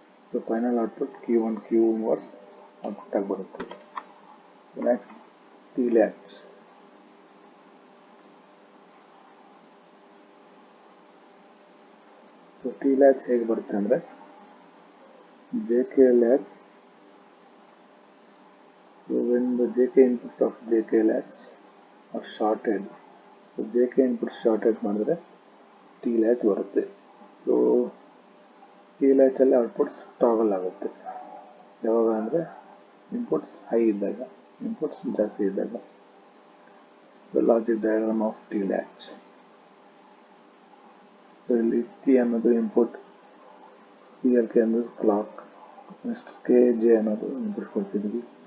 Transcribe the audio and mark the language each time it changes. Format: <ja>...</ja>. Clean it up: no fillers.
<kn>So final output Q1 Q inverse output ಆಗಿ ಬರುತ್ತೆ. Next T latch. So T latch ಹೇಗೆ ಬರುತ್ತೆ ಅಂದರೆ JK latch.</kn> <en>So when the JK inputs of JK latch are shorted, so JK inputs shorted</en> <kn>ಮಾಡಿದ್ರೆ</kn> <en>T latch</en> <kn>ಬರುತ್ತೆ. So T latch ಅಲ್ಲಿ outputs toggle ಆಗುತ್ತೆ ಯಾವಾಗ ಅಂದರೆ ಇನ್ಪುಟ್ಸ್ ಹೈ ಇದ್ದಾಗ, ಇನ್ಪುಟ್ಸ್ ಜಾಸ್ತಿ ಇದ್ದಾಗ. So logic diagram of T latch. So ಇಲ್ಲಿ T ಅನ್ನೋದು ಇನ್ಪುಟ್, CLK ಅನ್ನೋದು ಕ್ಲಾಕ್, ನೆಕ್ಸ್ಟ್ KJ ಅನ್ನೋದು ಇನ್ಪುಟ್ ಕೊಡ್ತಿದ್ವಿ.</kn>